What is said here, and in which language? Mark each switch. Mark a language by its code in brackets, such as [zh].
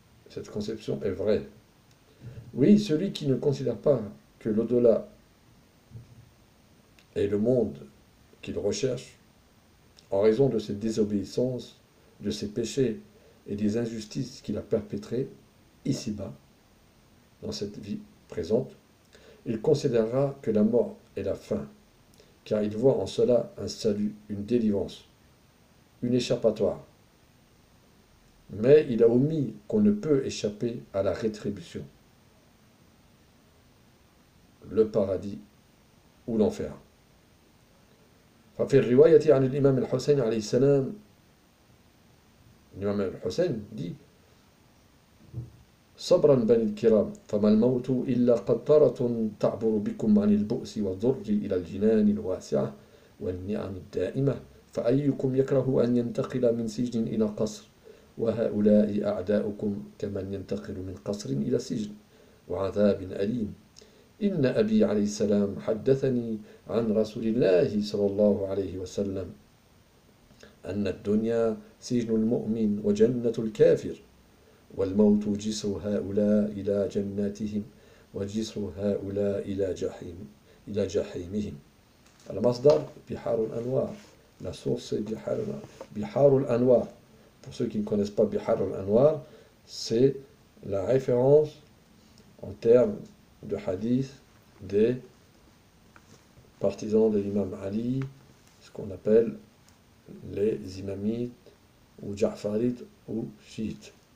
[fr] Cette conception est vraie. Oui, celui qui ne considère pas que l'au-delà est le monde qu'il recherche, en raison de ses désobéissances, de ses péchés et des injustices qu'il a perpétrées ici-bas, dans cette vie présente, il considérera que la mort est la fin, car il voit en cela un salut, une délivrance, une échappatoire. Mais il a omis qu'on ne peut échapper à la rétribution, le paradis ou l'enfer. [ar] ففي الرواية عن الإمام الحسين عليه السلام الإمام الحسين dit صبرا بني الكرام فما الموت إلا قطرة تعبر بكم عن البؤس والضر إلى الجنان الواسعة والنعم الدائمة فأيكم يكره أن ينتقل من سجن إلى قصر وهؤلاء أعداؤكم كمن ينتقل من قصر إلى سجن وعذاب أليم إن أبي عليه السلام حدثني عن رسول الله صلى الله عليه وسلم أن الدنيا سجن المؤمن وجنة الكافر والموت جسر هؤلاء إلى جناتهم وجسر هؤلاء إلى جحيمهم. المصدر بحار الأنوار. [fr] La source c'est Bihar al-Anwar. Pour ceux qui ne connaissent pas Bihar al-Anwar, c'est la référence en termes de hadith des partisans de l'imam Ali, ce qu'on appelle les imamites ou ja'farites ou chiites.